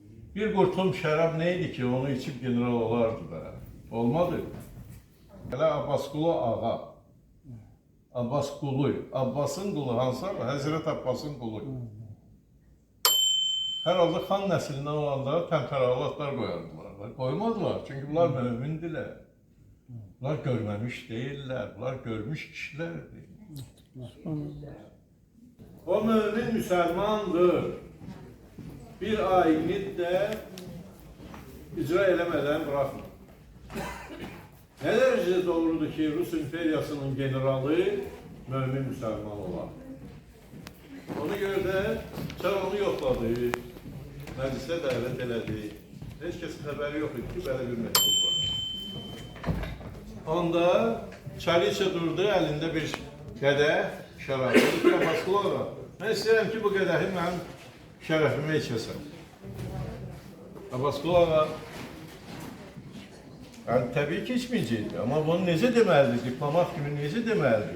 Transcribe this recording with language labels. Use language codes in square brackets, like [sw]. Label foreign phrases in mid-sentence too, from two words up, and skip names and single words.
[az] Bir qurtum şərab neydi ki, onu içip general olardı da? Olmadı. Hele Abbasqulu ağa. Abbasqulu. Abbasın qulu hansı? Həzrət Abbasın qulu. Hər halda xan nəslindən olanlara təmtəralatlar qoyardılar. Qoymadılar, çünkü bunlar mümindiler. [tr] Bunlar görmemiş değiller, bunlar görmüş kişilerdir. O mümin Müslümandır. Bir ayini de icra eləmədən bırakmır. Ne derecede doğrudur ki Rus imperiyasının generalı mümin Müslüman olan. Ona göre de Çar onu yokladı, meclise davet elədi. [az] Heç kəsin xəbəri yox idi ki, belə bir məktub var. Onda Çariçe durdu, elində bir qədəh şərab. Dedi ki, Abbasqulu, mən istəyirəm ki, bu qədəhi mənim şərəfimə içəsən. Abbasqulu ağa, yani təbii ki içməyəcəkdi, amma bunu necə deməlidir, diplomat kimi necə deməlidir?